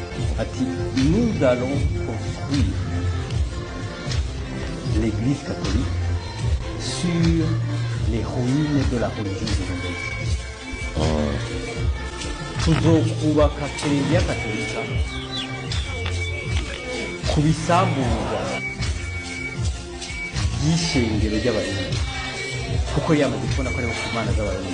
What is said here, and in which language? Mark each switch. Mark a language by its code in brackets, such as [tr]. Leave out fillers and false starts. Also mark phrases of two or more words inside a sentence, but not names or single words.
[fr] ati nous allons construire l'église catholique sur les ruines de la religion zoroastrienne. [rn] Tuzokubaka kiliziya katolika ku bisamburwa by'ishengero ry'abarundi kuko yamaze kubona ko ariho ku mana z'abarundi.